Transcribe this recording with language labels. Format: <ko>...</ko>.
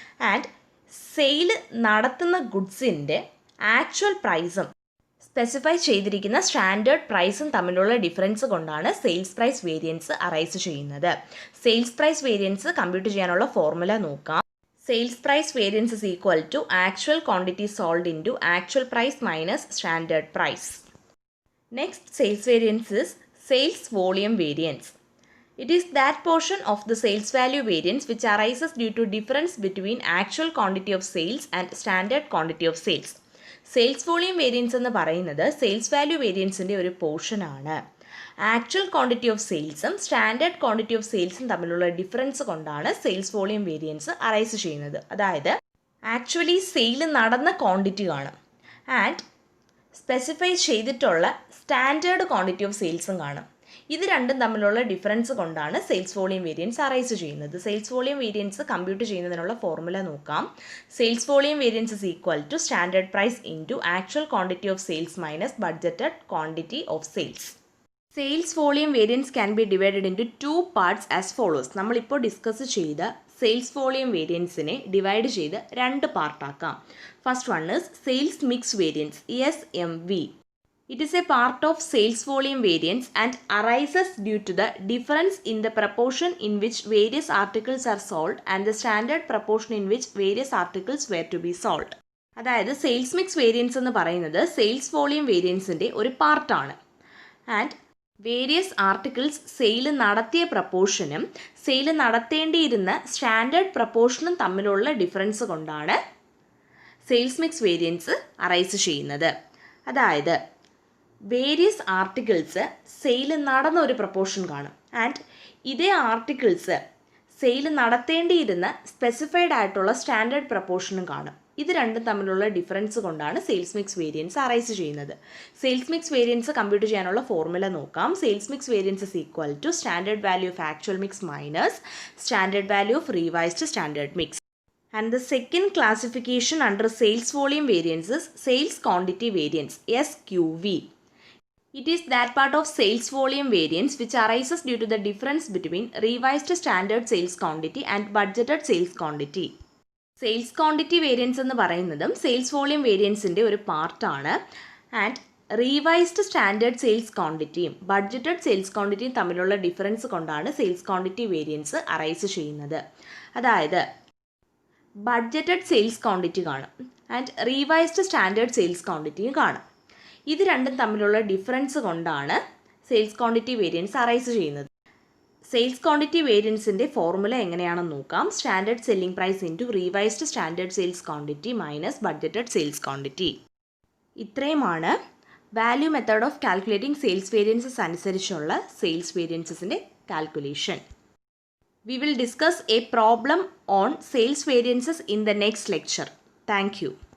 <ml>And sale നടത്തുന്ന ഗുഡ്സിൻ്റെ actual പ്രൈസും specify ചെയ്തിരിക്കുന്ന സ്റ്റാൻഡേർഡ് പ്രൈസും തമ്മിലുള്ള ഡിഫറൻസ് കൊണ്ടാണ് സെയിൽസ് പ്രൈസ് വേരിയൻസ് അറൈസ് ചെയ്യുന്നത്. സെയിൽസ് പ്രൈസ് വേരിയൻസ് കമ്പ്യൂട്ട് ചെയ്യാനുള്ള ഫോർമുല നോക്കാം.</ml> <en>Sales price variance is equal to actual quantity sold into actual price minus standard price. Next sales variance is sales volume variance. It is that portion of the sales value variance which arises due to difference between actual quantity of sales and standard quantity of sales.</en> <ml>Sales volume variance എന്ന് പറയുന്നത് sales value വേരിയൻസിൻ്റെ ഒരു portion ആണ്. Actual quantity of സെയിൽസും standard quantity of സെയിൽസും തമ്മിലുള്ള difference കൊണ്ടാണ് sales volume variance arise ചെയ്യുന്നത്. അതായത് actually sale നടന്ന quantity കാണും ആൻഡ് സ്പെസിഫൈ ചെയ്തിട്ടുള്ള സ്റ്റാൻഡേർഡ് ക്വാണ്ടിറ്റി ഓഫ് സെയിൽസും കാണും. ഇത് രണ്ടും തമ്മിലുള്ള ഡിഫറൻസ് കൊണ്ടാണ് സെയിൽസ് വോളിയം വേരിയൻസ് അറൈസ് ചെയ്യുന്നത്. സെയിൽസ് വോളിയം വേരിയൻസ് കമ്പ്യൂട്ട് ചെയ്യുന്നതിനുള്ള ഫോർമുല നോക്കാം.</ml> <en>Sales volume variance is equal to standard price into actual quantity of sales minus budgeted quantity of sales. Sales volume variance can be divided into 2 parts as follows.</en> <ml>നമ്മളിപ്പോൾ discuss ചെയ്ത sales volume വേരിയൻസിനെ divide ചെയ്ത് 2 പാർട്ടാക്കാം.</ml> <en>First one is sales mix variance SMV. It is a part of sales volume variance and arises due to the difference in the proportion in which various articles are sold and the standard proportion in which various articles were to be sold.</en> <ml>അതായത് sales mix variance എന്ന് പറയുന്നത് sales volume വേരിയൻസിൻ്റെ ഒരു പാർട്ടാണ്. And various articles sale നടത്തിയ പ്രപ്പോർഷനും sale നടത്തേണ്ടിയിരുന്ന standard പ്രപ്പോർഷനും തമ്മിലുള്ള difference കൊണ്ടാണ് sales mix variance arise ചെയ്യുന്നത്. അതായത് വേരിയസ് ആർട്ടിക്കിൾസ് സെയിൽ നടന്ന ഒരു പ്രപ്പോർഷൻ കാണും ആൻഡ് ഇതേ ആർട്ടിക്കിൾസ് സെയിൽ നടത്തേണ്ടിയിരുന്ന സ്പെസിഫൈഡ് ആയിട്ടുള്ള സ്റ്റാൻഡേർഡ് പ്രപ്പോർഷനും കാണും. ഇത് രണ്ടും തമ്മിലുള്ള ഡിഫറൻസ് കൊണ്ടാണ് സെയിൽസ് മിക്സ് വേരിയൻസ് അറൈസ് ചെയ്യുന്നത്. സെയിൽസ് മിക്സ് വേരിയൻസ് കമ്പ്യൂട്ട് ചെയ്യാനുള്ള ഫോർമുല നോക്കാം.</ml> <en>Sales mix variance is equal to standard value of actual mix minus standard value of revised standard mix. And the second classification under sales volume variance is sales quantity variance SQV. It is that part of sales volume variance which arises due to the difference between revised standard sales quantity and budgeted sales quantity.</en> <ml>Sales quantity variance എന്ന് പറയുന്നതും sales volume വേരിയൻസിൻ്റെ ഒരു പാർട്ടാണ്. And റീവൈസ്ഡ് standard sales ക്വാണ്ടിറ്റിയും budgeted sales ക്വാണ്ടിറ്റിയും തമ്മിലുള്ള difference കൊണ്ടാണ് sales quantity variance arise ചെയ്യുന്നത്. അതായത് budgeted sales quantity കാണും and റീവൈസ്ഡ് standard sales ക്വാണ്ടിറ്റിയും കാണും. ഇത് രണ്ടും തമ്മിലുള്ള ഡിഫറൻസ് കൊണ്ടാണ് സെയിൽസ് ക്വാണ്ടിറ്റി വേരിയൻസ് അറൈസ് ചെയ്യുന്നത്. സെയിൽസ് ക്വാണ്ടിറ്റി വേരിയൻസിൻ്റെ ഫോർമുല എങ്ങനെയാണെന്ന് നോക്കാം.</ml> <en>Standard selling price into revised standard sales quantity minus budgeted sales quantity.</en> <ml>ഇത്രയുമാണ് value method of calculating sales variances അനുസരിച്ചുള്ള sales വേരിയൻസസിൻ്റെ calculation.</ml> <en>We will discuss a problem on sales variances in the next lecture. Thank you.</en>